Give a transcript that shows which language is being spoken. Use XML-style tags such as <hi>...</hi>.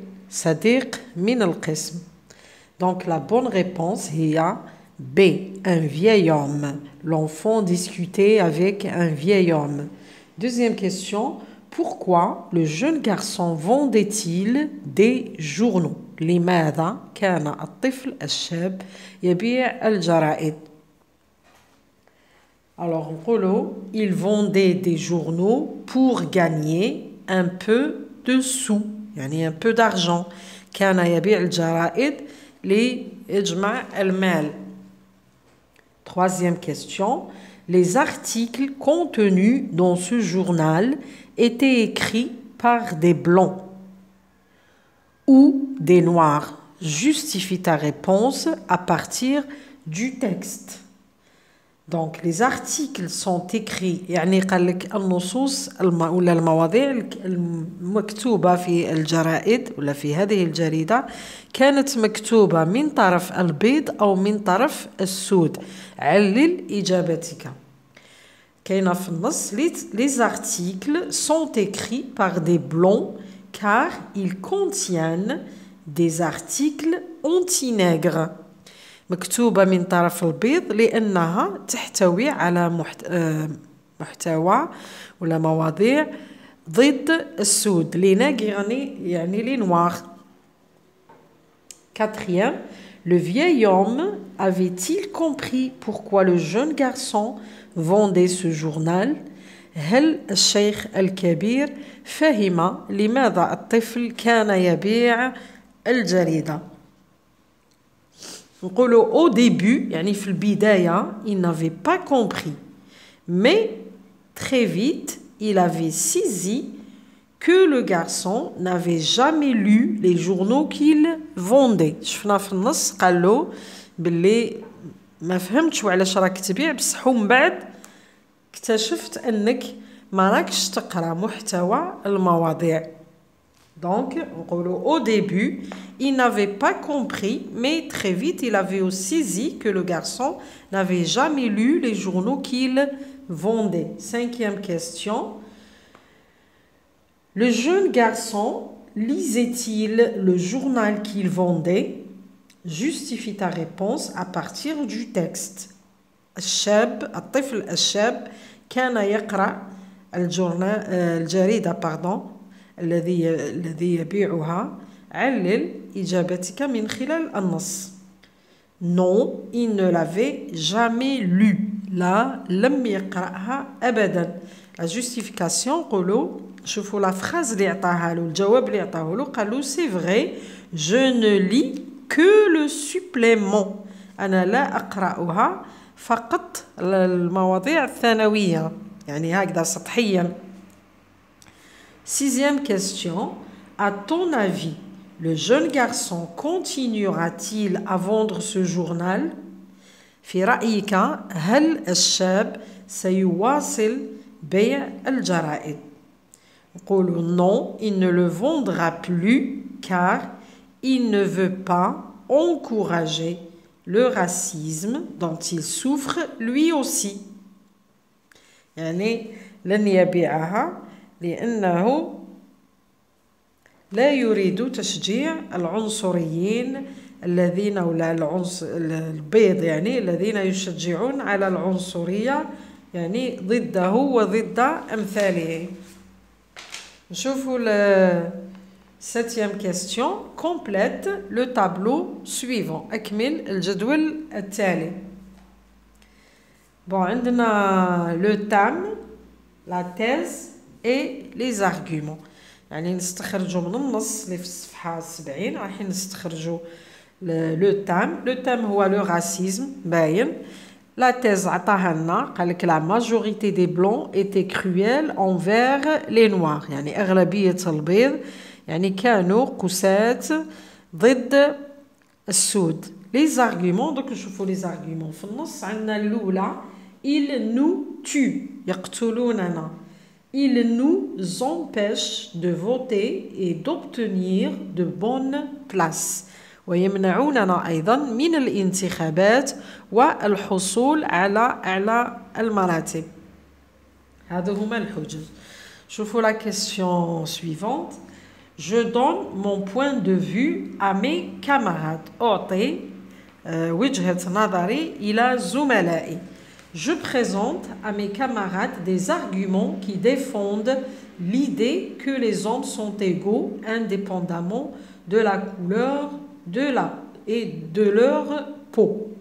<ar>صديق من القسم.</ar> <fr>Donc la bonne réponse est B. Un vieil homme. L'enfant discutait avec un vieil homme. Deuxième question. Pourquoi le jeune garçon vendait-il des journaux?</fr> <ar>لماذا كان الطفل الشاب يبيع الجرائد?</ar> <fr>Alors, il vendait des journaux pour gagner un peu de sous,</fr> <ar>يعني</ar> <fr>un peu d'argent.</fr> <ar>كان يبيع الجرائد ليجمع المال.</ar> <fr>Troisième question. Les articles contenus dans ce journal étaient écrits par des blancs ou des noirs. Justifie ta réponse à partir du texte. Donc, les articles sont écrits</fr> <ar>يعني قال لك النصوص ولا المواضيع المكتوبة في الجرائد ولا في هذه الجريدة كانت مكتوبة من طرف البيض أو من طرف السود. علل إجابتك. كاينة في النص</ar> <fr>les articles sont écrits par des blancs car ils contiennent des articles anti-nègres.</fr> <ar>مكتوبة من طرف البيض لأنها تحتوي على محتوى ولا مواضيع ضد السود.</ar> <fr>Les nègres</fr> <ar>يعني</ar> <fr>les noirs. Quatrième, le vieil homme avait-il compris pourquoi le jeune garçon vendait ce journal?</fr> <ar>هل الشيخ الكبير فهم لماذا الطفل كان يبيع الجريدة؟</ar> <fr>Au début,</fr> <ar>يعني في البداية,</ar> <fr>il n'avait pas compris. Mais très vite, il avait saisi que le garçon n'avait jamais lu les journaux qu'il vendait.</fr> <ar>شفنا في النص قال له باللي ما فهمتش وعلاش راك تبيع بصح ومن بعد اكتشفت انك ما راكش تقرا محتوى المواضيع.</ar> <fr>Donc, au début, il n'avait pas compris, mais très vite, il avait saisi que le garçon n'avait jamais lu les journaux qu'il vendait. Cinquième question. Le jeune garçon lisait-il le journal qu'il vendait? Justifie ta réponse à partir du texte.</fr> <ar>الطفل الشاب كان يقرأ الجريدة الذي يبيعها. علل إجابتك من خلال النص.</ar> <fr>Non, il ne l'avait jamais lu.</fr> <ar>لا لم يقرأها أبدا.</ar> <fr>La justification</fr> <ar>قولوا شوفوا</ar> <fr>la phrase</fr> <ar>اللي عطاها له الجواب اللي عطاه له قال له</ar> <fr>c'est vrai je ne lis que le supplément.</fr> <ar>أنا لا أقرأها فقط المواضيع الثانوية يعني هكذا سطحيا.</ar> <fr>Sixième question. À ton avis, le jeune garçon continuera-t-il à vendre ce journal?</fr> <ar>في رأيك هل الشاب سيواصل بيع الجرائد؟ نقول</ar> <fr>non, il ne le vendra plus car il ne veut pas encourager le racisme dont il souffre lui aussi.</fr> <ar>يعني لن يبيعها لأنه لا يريد تشجيع العنصريين الذين ولا البيض يعني الذين يشجعون على العنصرية يعني ضده وضد أمثاله. نشوفوا</ar> <fr>septième question. Complète le tableau suivant.</fr> <ar>أكمل الجدول التالي.</ar> <fr>Bon,</fr> <ar>عندنا</ar> <fr>le thème la thèse et les arguments.</fr> <ar>يعني نستخرجوا من النص اللي في الصفحة 70 راح نستخرجوا le thème هو le racisme باين.</ar> <fr>La thèse</fr> <ar>عطاها لنا قال لك</ar> <fr>la majorité des blancs étaient cruels envers les noirs</fr> <ar>يعني أغلبية البيض يعني كانوا قساة ضد السود.</ar> <fr>Les arguments donc</fr> <ar>نشوفوا</ar> <fr>les arguments</fr> <ar>في النص عندنا الأولى</ar> <fr>ils nous tuent</fr> <ar>يقتلوننا.</ar> <fr>Ils nous empêchent de voter et d'obtenir de bonnes places.</fr> <ar>ويمنعوننا أيضا من الانتخابات والحصول على أعلى المراتب. هذا هما الحجج. شوفوا</ar> <fr>la question suivante. Je donne mon point de vue à mes camarades.</fr> <ar>أعطي وجهة نظري إلى زملائي.</ar> <fr>Je présente à mes camarades des arguments qui défendent l'idée que les hommes sont égaux indépendamment de la couleur et de leur peau.</fr>